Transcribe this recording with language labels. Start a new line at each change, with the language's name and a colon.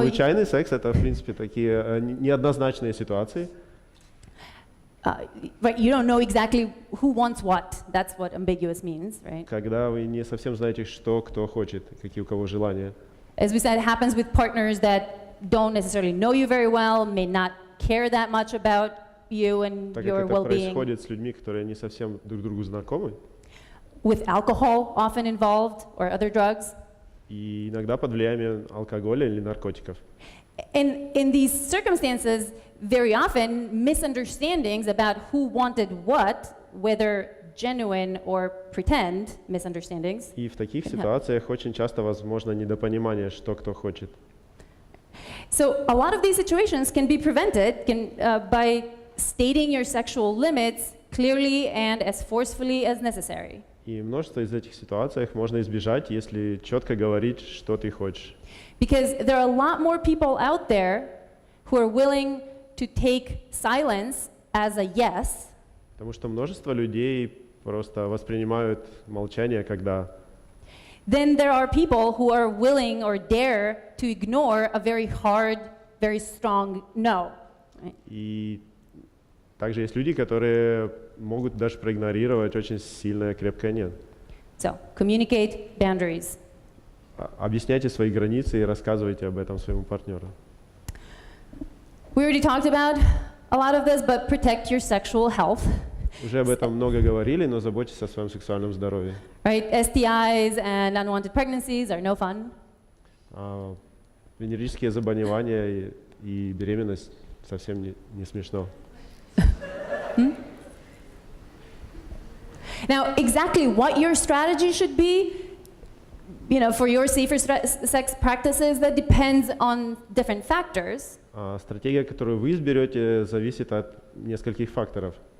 Russian: Случайный секс — это, в принципе, такие неоднозначные ситуации.
English: Right, you don't know exactly who wants what. That's what ambiguous means, right?
Russian: Когда вы не совсем знаете, что кто хочет, какие у кого желания.
English: As we said, it happens with partners that don't necessarily know you very well, may not care that much about you and your well-being.
Russian: Так как это происходит с людьми, которые не совсем друг другу знакомы.
English: With alcohol often involved or other drugs.
Russian: И иногда под влиянием алкоголя или наркотиков.
English: And in these circumstances, very often misunderstandings about who wanted what, whether genuine or pretend misunderstandings.
Russian: И в таких ситуациях очень часто возможно недопонимание, что кто хочет.
English: So a lot of these situations can be prevented by stating your sexual limits clearly and as forcefully as necessary.
Russian: И множество из этих ситуаций можно избежать, если четко говорить, что ты хочешь.
English: Because there are a lot more people out there who are willing to take silence as a yes.
Russian: Потому что множество людей просто воспринимают молчание как да.
English: Then there are people who are willing or dare to ignore a very hard, very strong no. Right?
Russian: И также есть люди, которые могут даже проигнорировать очень сильное, крепкое нет.
English: So, communicate boundaries.
Russian: Объясняйте свои границы и рассказывайте об этом своему партнеру.
English: We already talked about a lot of this, but protect your sexual health.
Russian: Уже об этом много говорили, но заботьтесь о своем сексуальном здоровье.
English: Right? STIs and unwanted pregnancies are no fun.
Russian: Венерические заболевания и беременность совсем не смешно.
English: Now, exactly what your strategy should be, for your safer sex practices, that depends on different factors.
Russian: Стратегия, которую вы изберете, зависит от нескольких факторов.